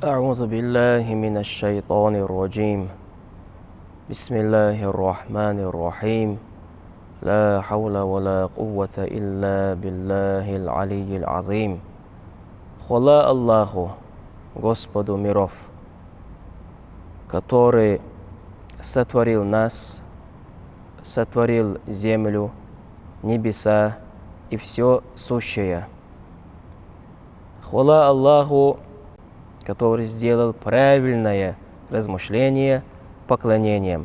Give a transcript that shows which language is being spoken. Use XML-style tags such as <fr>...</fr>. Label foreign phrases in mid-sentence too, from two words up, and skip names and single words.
<ar>أعوذ بالله من الشيطان الرجيم بسم الله الرحمن الرحيم لا حول ولا قوة إلا بالله العلي العظيم.</ar> <ru>Хвала Аллаху, Господу миров, который сотворил нас, сотворил землю, небеса и все сущее. Хвала Аллаху, который сделал правильное размышление поклонением.</ru>